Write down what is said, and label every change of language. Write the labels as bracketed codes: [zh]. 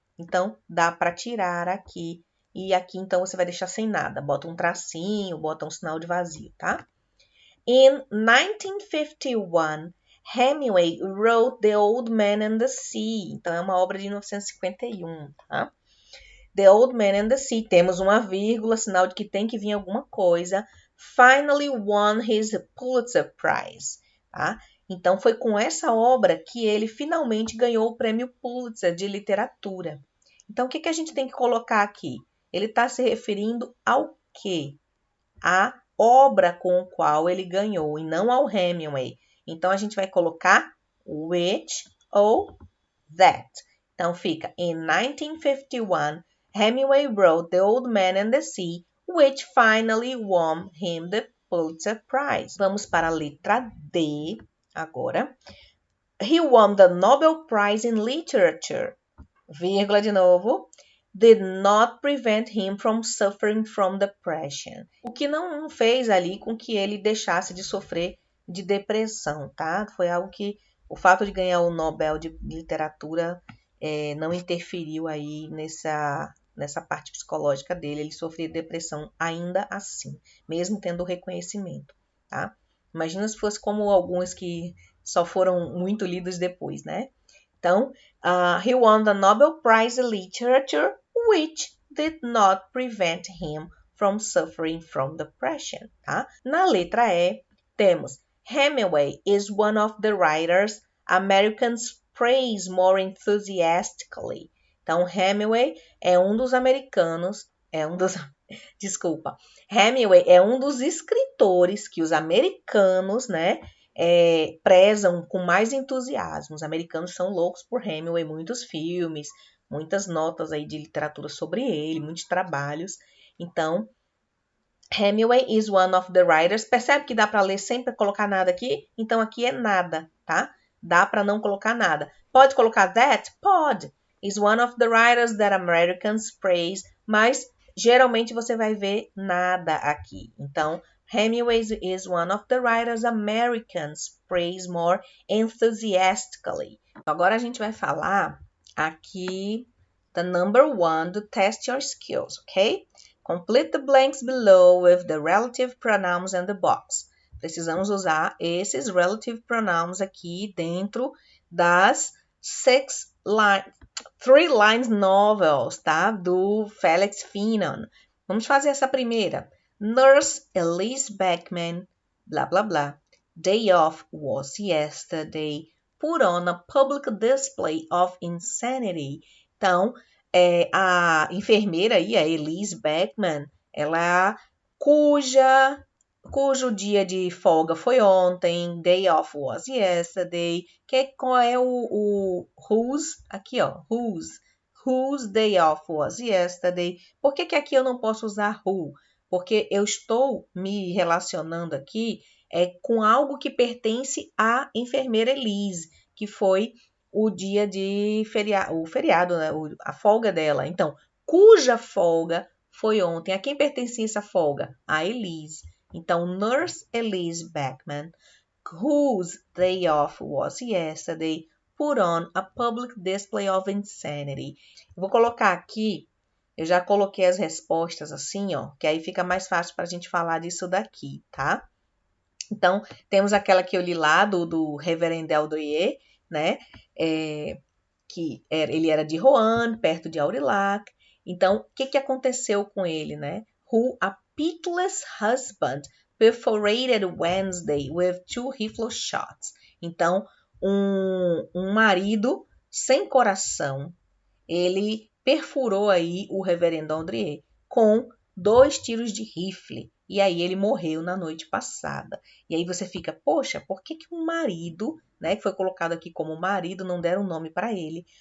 [pt] Então, dá para tirar aqui. E aqui, então, você vai deixar sem nada. Bota um tracinho, bota um sinal de vazio, tá? [en] In 1951, Hemingway wrote The Old Man and the Sea. [pt] Então, é uma obra de 1951, tá? The Old Man and the Sea. Temos uma vírgula, sinal de que tem que vir alguma coisa. [en] Finally won his Pulitzer Prize, tá? [pt] Então, foi com essa obra que ele finalmente ganhou o prêmio Pulitzer de literatura. Então, o que a gente tem que colocar aqui? Ele está se referindo ao quê? A obra com a qual ele ganhou, e não ao Hemingway. Então, a gente vai colocar which ou that. Então, fica [en] in 1951, Hemingway wrote The Old Man and the Sea, which finally won him the Pulitzer Prize. [pt] Vamos para a letra D agora. [en] He won the Nobel Prize in Literature, [pt] vírgula de novo, [en] did not prevent him from suffering from depression. [pt] O que não fez ali com que ele deixasse de sofrer de depressão, tá? Foi algo que o fato de ganhar o Nobel de Literatura não interferiu aí nessa parte psicológica dele. Ele sofria depressão ainda assim, mesmo tendo o reconhecimento, tá? Imagina se fosse como alguns que só foram muito lidos depois, né? [en] Então, he won the Nobel Prize in Literature, which did not prevent him from suffering from depression, tá? [pt] Na letra E, temos [en] Hemingway is one of the writers Americans praise more enthusiastically. [pt] Então, Hemingway é um dos americanos, Hemingway é um dos escritores que os americanos, né, prezam com mais entusiasmo. Os americanos são loucos por Hemingway, muitos filmes, muitas notas aí de literatura sobre ele, muitos trabalhos. [en] Então, Hemingway is one of the writers. [pt] Percebe que dá para ler sem colocar nada aqui? Então, aqui é nada, tá? Dá para não colocar nada. Pode colocar that? Pode. [en] Is one of the writers that Americans praise. [pt] Mas, geralmente, você vai ver nada aqui. [en] Então, Hemingway is one of the writers Americans praise more enthusiastically. [pt] Agora, a gente vai falar aqui the number 1 do Test Your Skills, ok? [en] Complete the blanks below with the relative pronouns in the box. [pt] Precisamos usar esses relative pronouns aqui dentro das 3 lines novels, tá? Do Felix Finan. Vamos fazer essa primeira. [en] Nurse Elise Beckman, blá, blá, blá. Day off was yesterday. put on a public display of insanity. [pt] Então, a enfermeira aí, a Elise Beckman, ela cujo dia de folga foi ontem, [en] day off was yesterday. [pt] Qual é o whose? Aqui, ó, [en] whose day off was yesterday. [pt] Por que aqui eu não posso usar who? Porque eu estou me relacionando aqui com algo que pertence à enfermeira Elise, que foi o dia de o feriado, né? A folga dela. Então, cuja folga foi ontem. A quem pertencia essa folga? A Elise. [en] Então, Nurse Elise Beckman, whose day off was yesterday, put on a public display of insanity. [pt] Eu vou colocar aqui, eu já coloquei as respostas assim, ó, que aí fica mais fácil para a gente falar disso daqui, tá? Então, temos aquela que eu li lá do Reverend Eldrier, né? Ele era de Roanne, perto de Aurillac. Então, o que aconteceu com ele, né? [en] Who a pitiless husband perforated Wednesday with 2 rifle shots. [pt] Então, um marido sem coração, ele perfurou aí o Reverendo Andrier com 2 tiros de rifle. E aí ele morreu na noite passada. E aí você fica, poxa, por que um marido, né, que foi colocado aqui como marido, não deram um nome para ele?